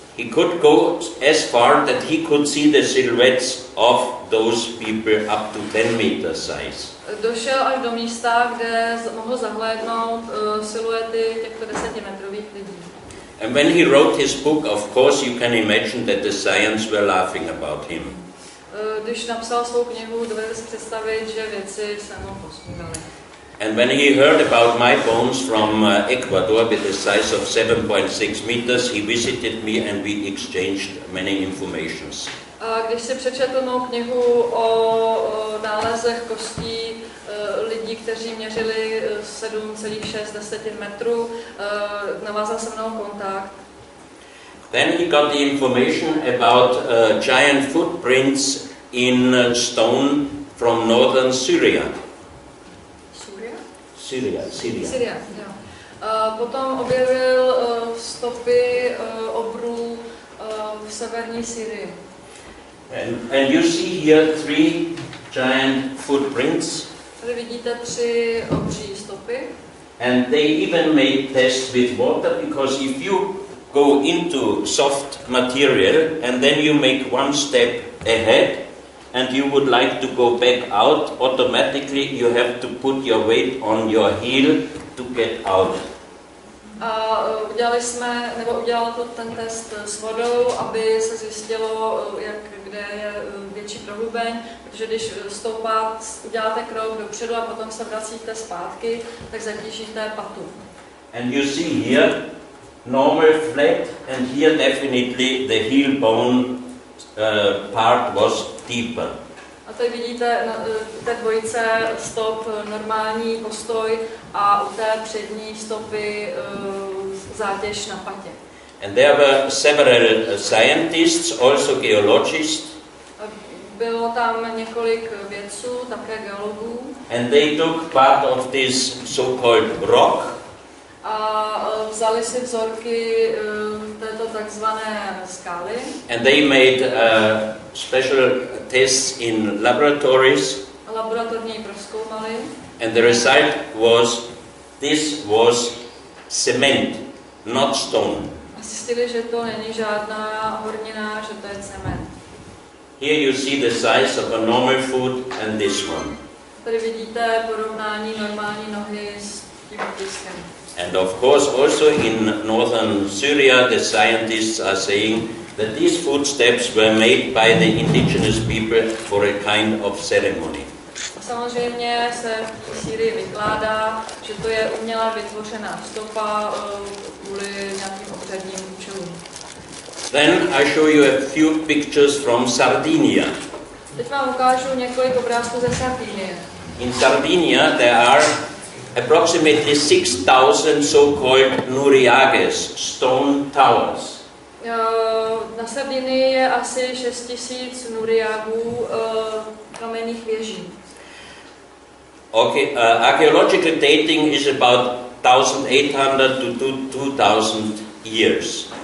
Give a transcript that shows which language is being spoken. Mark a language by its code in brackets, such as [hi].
[en] He could go as far that he could see the silhouettes of those people up to 10 meter size. [cs] Došel až do místa, kde mohl zahlédnout siluety těchto 10metrových lidí. [en] And when he wrote his book, of course you can imagine that the Science were laughing about him. [cs] Když napsal svou knihu, dovedete si představit, že vědci se mu posmívali. [en] And when he heard about my bones from Ecuador with a size of 7.6 meters, he visited me and we exchanged many informations. [cs] A když si přečetl mou knihu o nálezech kostí lidí, kteří měřili 7,6 metrů, navázal se mnou kontakt. [en] Then he got the information about giant footprints in stone from northern Syria. Syria. [cs] Jo. Potom objevil stopy obrů v severní Syrii. [en] And you see here 3 giant footprints. [cs] Tady vidíte 3 obří stopy. [en] And they even made tests with water, because if you go into soft material and then you make one step ahead and you would like to go back out, automatically you have to put your weight on your heel to get out. [cs] A udělal to ten test s vodou, aby se zjistilo, kde je větší prohlubeň, protože když uděláte krok dopředu a potom se vracíte zpátky, tak zatížíte patu. [en] And you see here normal flat, and here definitely the heel bone part was deeper. [cs] A tady vidíte té dvojice stop normální postoj a u té přední stopy zátěž na patě. [en] And there were several scientists, also geologists. [cs] Bylo tam několik vědců, také geologů. [en] And they took part of this so-called rock. [cs] A vzali si vzorky této takzvané skály. [en] And they made special tests in laboratories. [cs] Laboratorně ji prozkoumali. [en] And the result was, this was cement, not stone. [cs] A zjistili, že to není žádná hornina, že to je cement. [en] Here you see the size of a normal foot and this one. [cs] Tady vidíte porovnání normální nohy s tím otiskem. [en] And of course also in northern Syria the scientists are saying that these footsteps were made by the indigenous people for a kind of ceremony. [cs] Samozřejmě se v Sýrii vykládá, že to je uměle vytvořená stopa kvůli nějakým obřadním účelům. [en] Then I show you a few pictures from Sardinia. [cs] Teď vám ukážu několik obrázků ze Sardinie. [en] In Sardinia there are approximately 6,000 so-called nuriages, stone towers. [cs] Na Sardinii je asi 6 000 nuriagů kamenných věží. [en] Okay, archaeological dating is about 1800 to 2000 years.